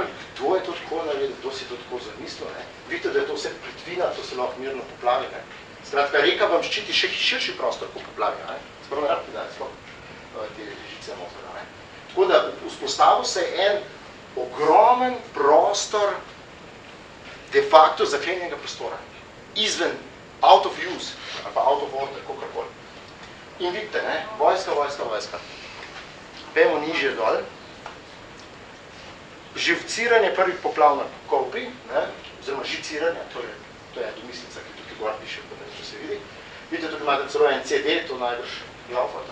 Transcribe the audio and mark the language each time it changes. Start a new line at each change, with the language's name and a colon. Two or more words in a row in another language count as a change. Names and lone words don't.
Slovenian: Kdo je to tako naredil, kdo si to tako zamislil? Vidite, da je to vse plitvina, to se lahko mirno poplavi. Skratka, reka vam ščiti še širši prostor, ko poplavi. Spravo ne rabite dati te žice noter. Tako da vzpostavil se je en ogromen prostor
Latin: de facto
Slovenian: zaklenjenega prostora. Izven,
English: out of use,
Slovenian: ali pa
English: out of order,
Slovenian: kakorkoli. In vidite, vojska. Pejmo nižje dol. Živciranje prvih poplav na Kolpi, oziroma žiciranje, to je domislica, ki tukaj gor piše, če se vidi. Vidite, tukaj imate celo en CD, to najbrž laufata.